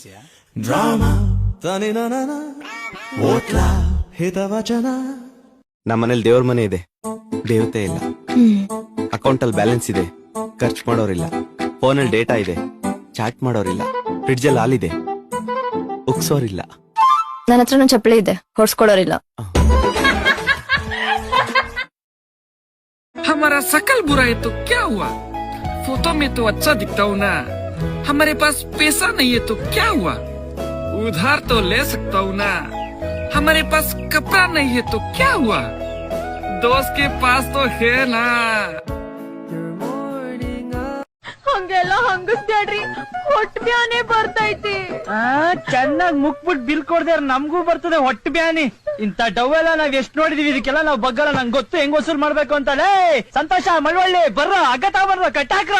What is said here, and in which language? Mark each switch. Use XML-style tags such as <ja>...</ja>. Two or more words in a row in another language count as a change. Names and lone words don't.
<kn>ಡ್ರಾಮಾ ತನಿ ನನ ಓಟ್ಲಾ ಹಿತವಚನ. ನಮ್ಮನೇಲಿ ದೇವ್ರ ಮನೆ ಇದೆ, ದೇವತೆ ಇಲ್ಲ. ಅಕೌಂಟ್ ಅಲ್ಲಿ ಬ್ಯಾಲೆನ್ಸ್ ಇದೆ, ಖರ್ಚು ಮಾಡೋರಿಲ್ಲ. ಫೋನಲ್ಲಿ ಡೇಟಾ ಇದೆ, ಚಾಟ್ ಮಾಡೋರಿಲ್ಲ. ಫ್ರಿಡ್ಜ್ ಅಲ್ಲಿ ಹಾಲಿದೆ, ಉಕ್ಸೋರಿಲ್ಲ. ನನ್ನ ಹತ್ರನೂ ಚಪ್ಪಲಿ ಇದೆ, ಹೊಡ್ಸ್ಕೊಡೋರಿಲ್ಲ.</kn> <hi>हमारा शकल बुरा है तो क्या हुआ? फोटो में तो अच्छा दिखता हूँ ना. हमारे पास पैसा नहीं है तो क्या हुआ? उधार तो ले सकता हूँ ना. हमारे पास कपड़ा नहीं है तो क्या हुआ? दोस्त के पास तो है ना.</hi> <kn>ಹಂಗೆಲ್ಲ ಹಂಗಸ್ಬ್ಯಾಡ್ರಿ, ಹೊಟ್ಟೆ ಬ್ಯಾನೆ ಬರ್ತೈತಿ. ಚೆನ್ನಾಗ್ ಮುಕ್ಬಿಟ್ ಬಿಲ್ ಕೊಡ್ದೆ ನಮ್ಗೂ ಬರ್ತದೆ ಹೊಟ್ಟೆ ಬ್ಯಾನಿ. ಇಂತ ಡವ್ ಎಲ್ಲ ನಾವ್ ಎಷ್ಟ್ ನೋಡಿದೀವಿ, ಇದಕ್ಕೆಲ್ಲ ನಾವ್ ಬಗ್ಗಲ್ಲ. ನಂಗೆ ಗೊತ್ತು ಹೆಂಗ್ ವಸೂಲ್ ಮಾಡ್ಬೇಕು ಅಂತ. ಸಂತೋಷ ಮಳವಳ್ಳಿ ಬರ್ರ, ಅಗತ ಬರ್ರ, ಕಟ್ಟಾಕ್ರ.</kn>